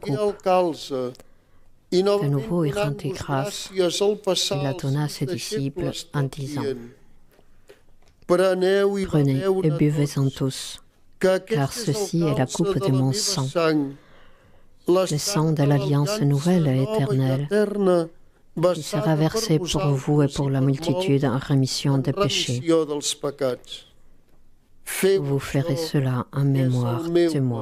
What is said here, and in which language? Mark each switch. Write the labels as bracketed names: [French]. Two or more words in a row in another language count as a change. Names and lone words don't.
[Catalan] prengué [French] coupe. [Catalan] el calze i novament [French] nouveau, il [Catalan] donant-vos [French] rendit grâce. [Catalan] gràcies al passar [French] Il la [Catalan] als [French] donna à [Catalan] seus [French] ses disciples [Catalan] deixebles [French] en [Catalan] tot [French] disant: [Catalan] dient: Preneu i [French] Prenez [Catalan] beveu [French] et buvez-en tous, car ceci est la coupe de mon sang, le sang de l'alliance nouvelle et éternelle, qui sera versé pour vous et pour la multitude en rémission des péchés. Vous ferez cela en mémoire de moi.